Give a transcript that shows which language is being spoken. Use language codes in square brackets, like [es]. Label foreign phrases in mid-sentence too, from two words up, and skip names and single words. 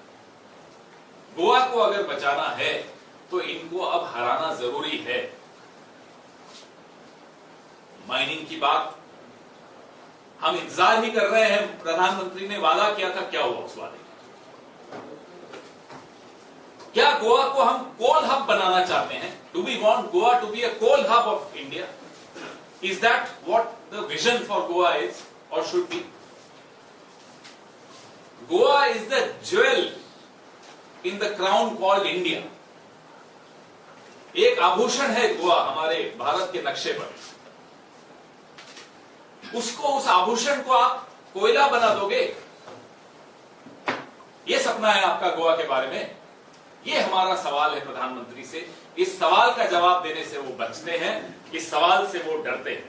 [hi] गोवा को अगर बचाना है तो इनको अब हराना जरूरी है। माइनिंग की बात हम इंतजार ही कर रहे हैं। प्रधानमंत्री ने वादा किया था, क्या हुआ उस वादे? क्या गोवा को हम [en] coal hub [hi] बनाना चाहते हैं? [en] Do we want Goa to be a coal hub of India? Is that what the vision for Goa is or should be? Goa is the jewel in the crown called India. [hi] एक आभूषण है गोवा हमारे भारत के नक्शे पर। उसको, उस आभूषण को आप कोयला बना दोगे? ये सपना है आपका गोवा के बारे में? ये हमारा सवाल है प्रधानमंत्री से। इस सवाल का जवाब देने से वो बचते हैं, इस सवाल से वो डरते हैं।